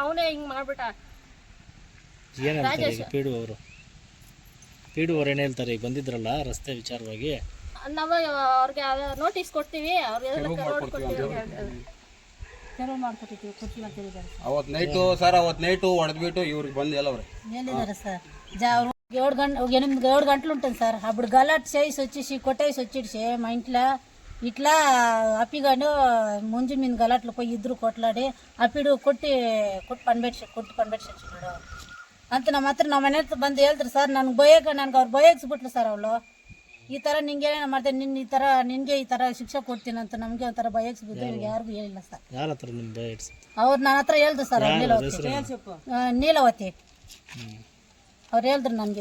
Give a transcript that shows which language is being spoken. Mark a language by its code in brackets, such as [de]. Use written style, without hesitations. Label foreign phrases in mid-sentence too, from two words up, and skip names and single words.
[kn] ಅವನೇ ಹಿಂಗ್ ಮಾಡ್ಬಿಟ್ಟ. ರಾಜೇಶ್ ಪೀಡು ಅವ್ರು ಏನು ಹೇಳ್ತಾರೆ? ಈಗ ಬಂದಿದ್ರಲ್ಲ ರಸ್ತೆ ವಿಚಾರವಾಗಿ, ನಾವು ಅವ್ರಿಗೆ ನೋಟಿಸ್ ಕೊಡ್ತೀವಿ. ಅವತ್ತು ನೈಟು ಹೊಡೆದ್ಬಿಟ್ಟು ಇವ್ರಿಗೆ ಬಂದು ಎಲ್ಲ [te] ಹೇಳಿದಾರೆ సర్. 7 గంటలు ఉంటుంది సార్. అప్పుడు గలాట్ చేసి వచ్చేసి కొట్టేసి వచ్చేసి మా ఇంట్లో ఇట్లా అప్పిగాను ముంజు మీద గలాట్లు పోయి ఇద్దరు కొట్లాడి అప్పుడు కొట్టి పనిపెట్టినాడు [kn] ಅಂತ ನಮ್ಮ ಮನೆ ಹತ್ರ ಬಂದು ಹೇಳ್ತಾರೆ ಸರ್. ನನಗೆ ಅವ್ರು ಬಯಸ್ಬಿಟ್ರು ಸರ್. ಅವಳು ಈ ಥರ ನಿಂಗೆ ಮಾಡ್ತೇನೆ, ಈ ಥರ ನಿನಗೆ ಈ ಥರ ಶಿಕ್ಷೆ ಕೊಡ್ತೀನಿ ಅಂತ ನಮಗೆ ಒಂಥರ ಬಯಸ್ಬಿಟ್ಟು ಇವ್ರಿಗೆ ಯಾರಿಗೂ ಹೇಳಿಲ್ಲ ಸರ್. ಯಾರ ಹತ್ರ ನಿಮ್ಮ ಬಯಸ್? ಅವ್ರು ನನ್ನ ಹತ್ರ ಹೇಳ್ದು ಸರ್. ನೀಲವತಿ ಅವ್ರು ಹೇಳಿದ್ರು ನನಗೆ.